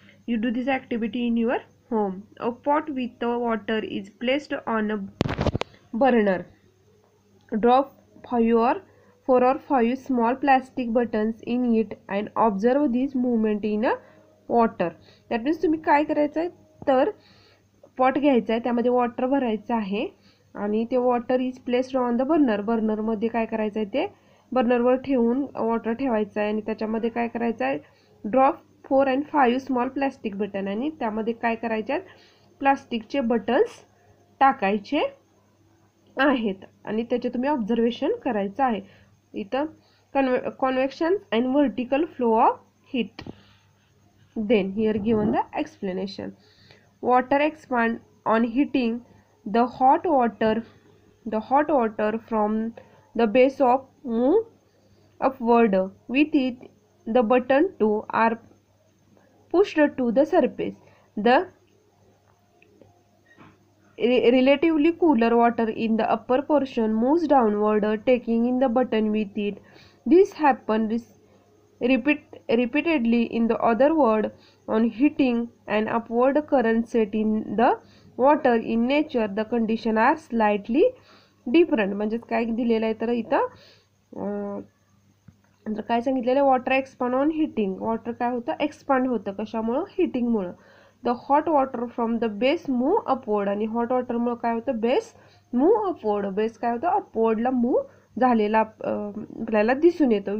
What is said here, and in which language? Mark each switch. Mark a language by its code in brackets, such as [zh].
[en] You do this activity in your home. A pot with the water is placed on a burner. Drop 4 or 5 small plastic buttons in it and observe this movement in a water. That means [mr] तुम्ही काय करायचं आहे तर pot घ्यायचा आहे, त्यामध्ये water भरायचं आहे आणि ते [en] Water is placed on the burner. [mr] बर्नरमध्ये काय करायचं आहे ते बर्नरवर ठेवून वॉटर ठेवायचं आहे आणि त्याच्यामध्ये काय करायचं आहे [en] drop 4 and 5 small plastic button [mr] आणि त्यामध्ये काय करायचे आहेत प्लास्टिकचे बटन्स टाकायचे आहेत आणि त्याचे तुम्ही ऑब्झर्वेशन करायचं आहे. [en] इथं convection and vertical flow of heat. Then here given the explanation. Water expand on heating. The hot water from the base of move upward. With it, the button 2 are pushed to the surface. The relatively cooler water in the upper portion moves downward, taking in the button with it. This happens repeatedly in the other word. On heating, an upward current set in the water. In nature, the condition are slightly different. [mr] म्हणजे काय दिलेलं आहे तर इथं काय सांगितलेलं [en] Water expand on heating. Water [mr] काय होतं [en] Expand होतं कशामुळं हिटिंगमुळं. The hot water from the base move upward [mr] आणि हॉट वॉटरमुळं काय होतं [en] Base move upward. [mr] बेस काय होतं अपवर्डला मूव झालेला आपल्याला दिसून येतो.